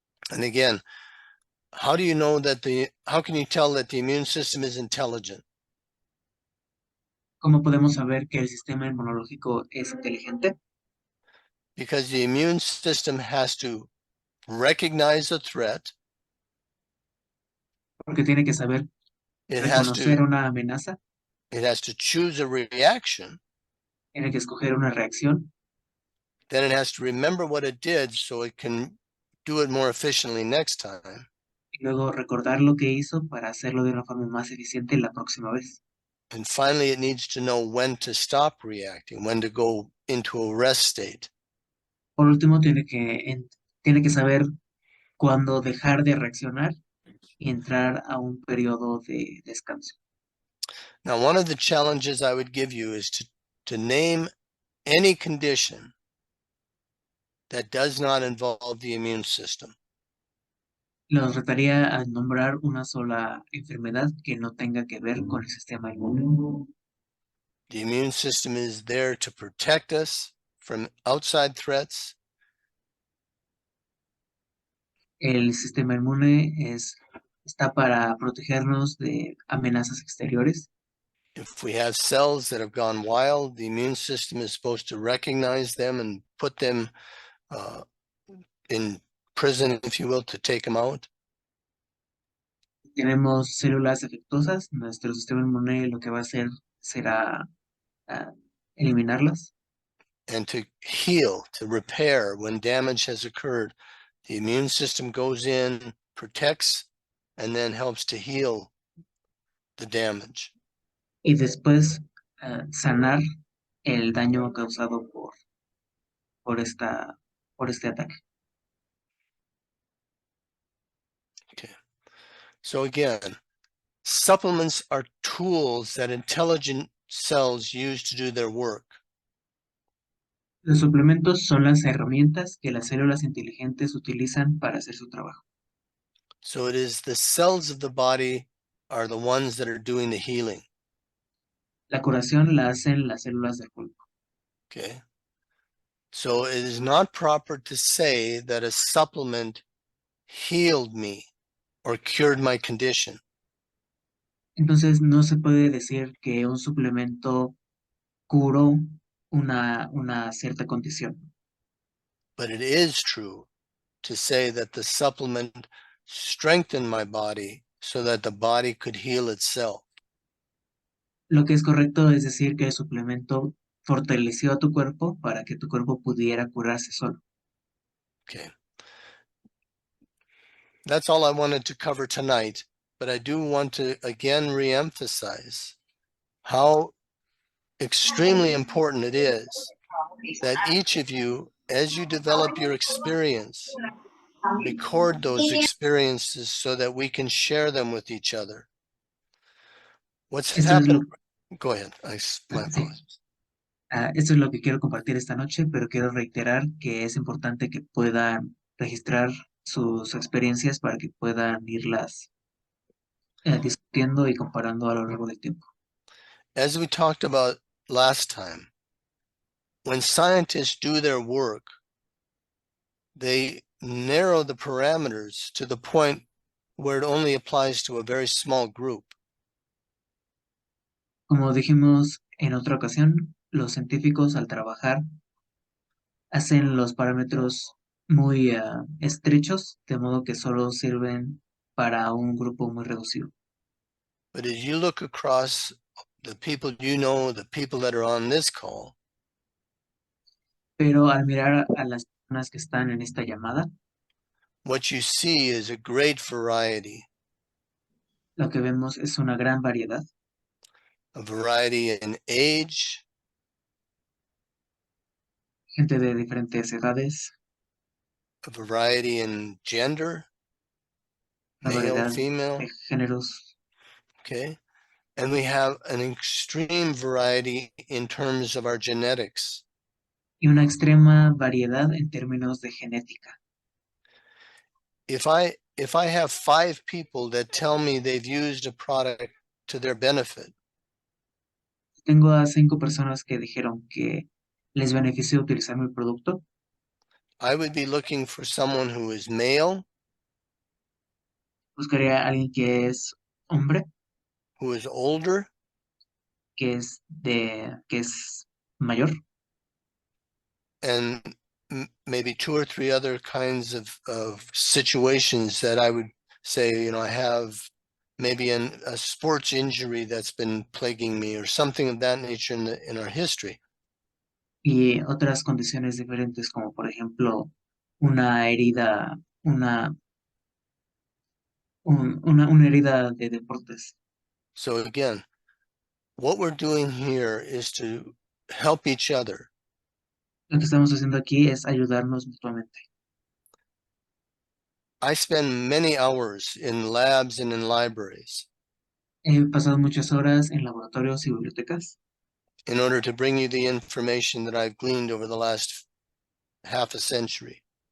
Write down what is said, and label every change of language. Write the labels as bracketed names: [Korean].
[English] And again, how can you tell that the immune system is intelligent? [Spanish] ¿Cómo podemos saber que el sistema inmunológico es inteligente? [English] Because the immune system has to recognize a threat. [Spanish] Porque tiene que saber [English] It has [Spanish] reconocer [English] to [Spanish] una amenaza, [English] choose a reaction. [Spanish] tiene que escoger una reacción, [English] Then it has to remember what it did so it can do it more efficiently next time. [Spanish] y luego recordar lo que hizo para hacerlo de una forma más eficiente la próxima vez. [English] And finally, it needs to know when to stop reacting, when to go into a rest state. [Spanish] Por último, tiene que saber cuándo dejar de reaccionar y entrar a un periodo de descanso. [English] Now, one of the challenges I would give you is to name any condition that does not involve the immune system. [Spanish] Los retaría a nombrar una sola enfermedad que no tenga que ver con el sistema inmune. [English] The immune system is there to protect us from outside threats. [Spanish] El sistema inmune está para protegernos de amenazas exteriores. [English] If we have cells that have gone wild, the immune system is supposed to recognize them and put them in prison, if you will, to take them out. [Spanish] Tenemos células defectuosas, nuestro sistema inmune lo que va a hacer será eliminarlas. [English] And to heal, to repair when damage has occurred. The immune system goes in, protects, and then helps to heal the damage. [Spanish] Y después sanar el daño causado por este ataque. [English] Okay. So again, supplements are tools that intelligent cells use to do their work. [Spanish] Los suplementos son las herramientas que las células inteligentes utilizan para hacer su trabajo. [English] So it is the cells of the body are the ones that are doing the healing. [Spanish] La curación la hacen las células del cuerpo. [English] Okay. So it is not proper to say that a supplement healed me or cured my condition. [Spanish] Entonces no se puede decir que un suplemento curó una cierta condición. [English] But it is true to say that the supplement strengthened my body so that the body could heal itself. [Spanish] Lo que es correcto es decir que el suplemento fortaleció a tu cuerpo para que tu cuerpo pudiera curarse solo. [English] Okay. That's all I wanted to cover tonight, but I do want to again reemphasize how extremely important it is that each of you, as you develop your experience, record those experiences so that we can share them with each other. What's [Spanish] Esto es [English] happened? [Spanish] lo, [English] Go ahead. My [Spanish] sí. [English] apologies. [Spanish] Esto es lo que quiero compartir esta noche, pero quiero reiterar que es importante que puedan registrar sus experiencias para que puedan irlas discutiendo y comparando a lo largo del tiempo. [English] As we talked about last time, when scientists do their work, they narrow the parameters to the point where it only applies to a very small group. [Spanish] Como dijimos en otra ocasión, los científicos al trabajar hacen los parámetros muy estrechos, de modo que solo sirven para un grupo muy reducido. [English] But as you look across the people you know, the people that are on this call, [Spanish] Pero al mirar a las personas que están en esta llamada, [English] what you see is a great variety, [Spanish] lo que vemos es una gran variedad, [English] a variety in age, [Spanish] gente de diferentes edades, [English] a variety in gender, [Spanish] una [English] male, [Spanish] variedad [English] female, [Spanish] de géneros, [English] okay? And we have an extreme variety in terms of our genetics. [Spanish] y una extrema variedad en términos de genética. [English] If I have 5 people that tell me they've used a product to their benefit, [Spanish] Tengo a 5 personas que dijeron que les benefició utilizar mi producto. [English] I would be looking for someone who is male, [Spanish] Buscaría a alguien que es hombre, [English] who is older, [Spanish] que es mayor, [English] and maybe 2 or 3 other kinds of situations that I would say, you know, I have maybe a sports injury that's been plaguing me or something of that nature in our history. [Spanish] y otras condiciones diferentes, como por ejemplo una herida, una herida de deportes. [English] So again, what we're doing here is to help each other. [Spanish] Lo que estamos haciendo aquí es ayudarnos mutuamente. [English] I spend many hours in labs and in libraries [Spanish] He pasado muchas horas en laboratorios y bibliotecas [English] in order to bring you the information that I've gleaned over the last half a century.